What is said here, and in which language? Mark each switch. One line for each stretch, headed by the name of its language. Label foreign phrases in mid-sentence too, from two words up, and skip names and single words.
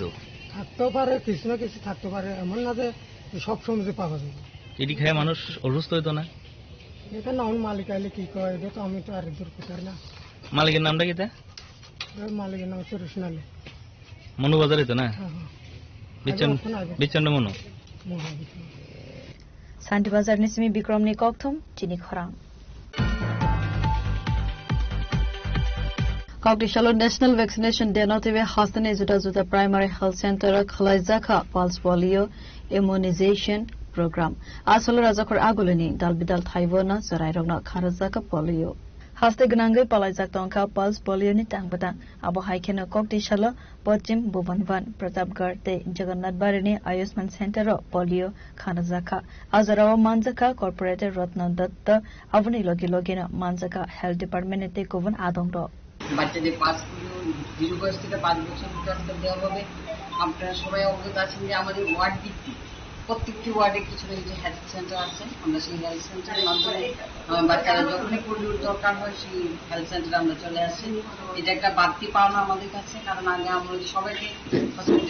Bangla: থাকতেও পারে কিছু না কিছু থাকতে পারে এমন না যে সব সময় পাওয়া যাবে এটি খেয়ে মানুষ অসুস্থ হইতো না এটা না মালিক আইলে কি কয় এটা তো আমি তো আর দূর করতে না মালিকের নামটা কি তা মালিকের নাম সুরেশ নালে মনু বাজারে তো না বিচ্ছন্দ মনু
Kok Borok: Santi Bazar Nismi Bikramni Kokthum Chini Khorang Kokdishalo
English: National Vaccination Day
Kok Borok: Notive Hastane Zuta
English: Primary Health
Kok Borok: Center Khalaizaka
English: Pulse Polio Immunization Program
Kok Borok: Asolo Razakor Agolini Dalbidal Thaivona Zarairona Kharazaka Polio Haste Gnangai Palaizak Tonka
English: Pulse Polio
Kok Borok: ni Tangbata Abo Haikena Kokdishalo Pochim Bhubanvan Pratapgarh Te Jagannath Barini Ayushman Center Polio Khanazaka Azarawa Manzaka Corporate Ratna Datta Avani Logina Manzaka
English: Health Department
Kok Borok: Te Kovan Adongdo
Bangla: বাচ্চাদের 5 0 বয়স থেকে 5 বছর পর্যন্ত দেওয়া হবে আপনারা সবাই অবগত আছেন যে আমাদের ওয়ার্ড ভিত্তিক প্রত্যেকটি ওয়ার্ডে কিছু যে
English: health center
Bangla: আছে আমরা সেই
English: health center
Bangla: মাধ্যমে বাচ্চারা যখনই পোলিওর দরকার হয় সেই
English: health center
Bangla: আমরা চলে আসি এটা একটা বাড়তি পাওনা আমাদের কাছে কারণ আগে আমরা সবাইকে হসপিটালে